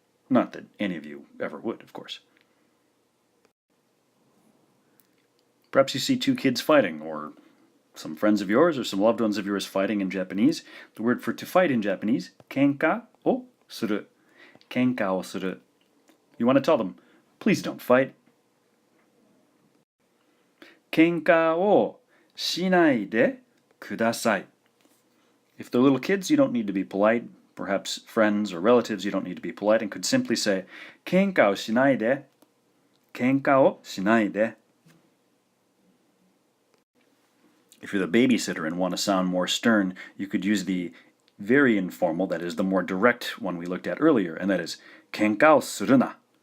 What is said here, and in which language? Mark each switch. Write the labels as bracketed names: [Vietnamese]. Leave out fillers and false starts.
[English] Not that any of you ever would, of course. Perhaps you see two kids fighting, or some friends of yours or some loved ones of yours fighting in Japanese. The word for to fight in Japanese, [Japanese] 喧嘩をする。喧嘩をする. [English] You want to tell them, please don't fight. [Japanese] 喧嘩をしないでください. [English] If they're little kids, you don't need to be polite. Perhaps friends or relatives, you don't need to be polite and could simply say, [Japanese] 喧嘩をしないで。喧嘩をしないで. [English] If you're the babysitter and want to sound more stern, you could use the very informal, that is the more direct one we looked at earlier, and that is [Japanese] 喧嘩をするな.